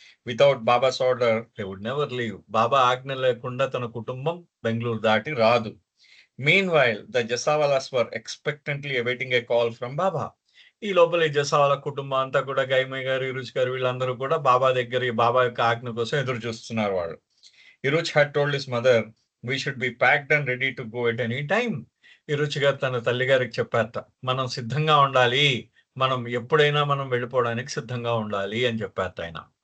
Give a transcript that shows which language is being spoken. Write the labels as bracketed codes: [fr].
[en] Without Baba's order they would never leave. [te] బాబా ఆజ్ఞ లేకుండా తన కుటుంబం బెంగుళూరు దాటి రాదు. [en] Meanwhile the Jessawalas were expectantly awaiting a call from Baba. [te] ఈ లోపల ఈ జసావాలా కుటుంబం అంతా కూడా గైమయ్య గారు, ఇరుచి గారు వీళ్ళందరూ కూడా బాబా యొక్క ఆజ్ఞ కోసం ఎదురు చూస్తున్నారు వాళ్ళు. [en] Eruch had told his mother, "We should be packed and ready to go at any time." [te] ఇరుచి గారు తన తల్లిగారికి చెప్పారట. మనం సిద్ధంగా ఉండాలి. మనం ఎప్పుడైనా మనం వెళ్ళిపోవడానికి సిద్ధంగా ఉండాలి అని చెప్పారట ఆయన.